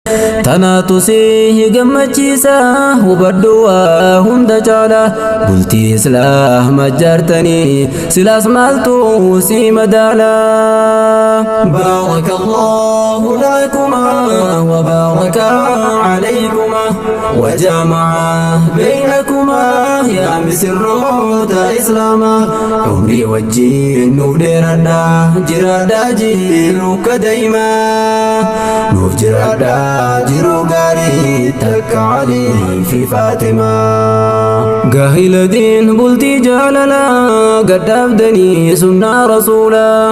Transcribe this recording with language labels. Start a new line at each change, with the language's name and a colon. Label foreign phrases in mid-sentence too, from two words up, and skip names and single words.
Oromo: Tanaatu si gammachiisa, hubadhu waa hunda caala. Bultii Islaama jaartanii, silaas maaltu si madaala?
Arabic: بارك الله لكما وبارك عليكما وجمع بينكما يا مسرات إسلاما.
Oromo: Umrii wajjin nuuf dheeradhaa, jiraadhaa jiru ka daa'imaa. Nuuf jiraadhaa jiru gaarii takka Alii fi Faatimaa. Gaahila diin bultii jaalala, gadhaabdanii sunnaa rasuula.